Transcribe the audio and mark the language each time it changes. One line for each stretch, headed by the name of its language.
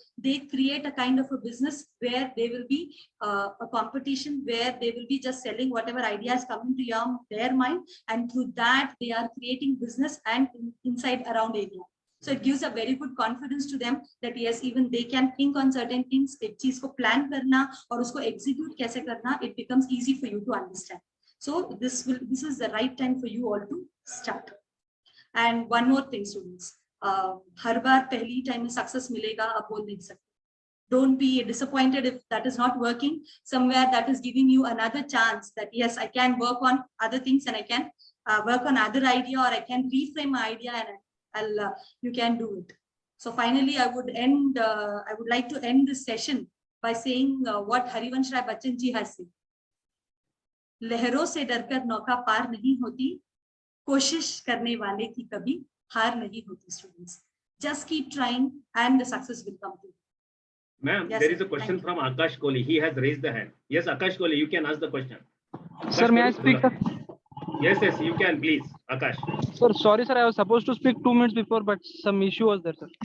English: They create a kind of a business where they will be a competition, where they will be just selling whatever ideas come into their mind, and through that they are creating business and inside around area. So it gives a very good confidence to them that yes, even they can think on certain things.
Hindi: एक चीज को plan करना और उसको execute कैसे करना,
English: it becomes easy for you to understand. So this is the right time for you all to start. And one more thing, students,
Hindi: हर बार पहली time में success मिलेगा आप बोल नहीं सकते.
English: Don't be disappointed if that is not working. Somewhere that is giving you another chance that yes, I can work on other things, and I can work on other idea, or I can reframe my idea, and you can do it. So finally, I would like to end this session by saying what Harivansh Rai Bachchan ji has said.
Hindi: लहरों से डरकर नौका पार नहीं होती, कोशिश करने वाले की कभी हार नहीं होती.
English: Students, just keep trying, and the success will come to you. Ma'am, Yes, there is a sir. question from Akash Kohli. He has raised the hand. Yes, Akash Kohli, you can ask the question. Sir, may I speak? Yes, you can, please, Akash. Sir, sorry, sir. I was supposed to speak 2 minutes before, but some issue was there, sir.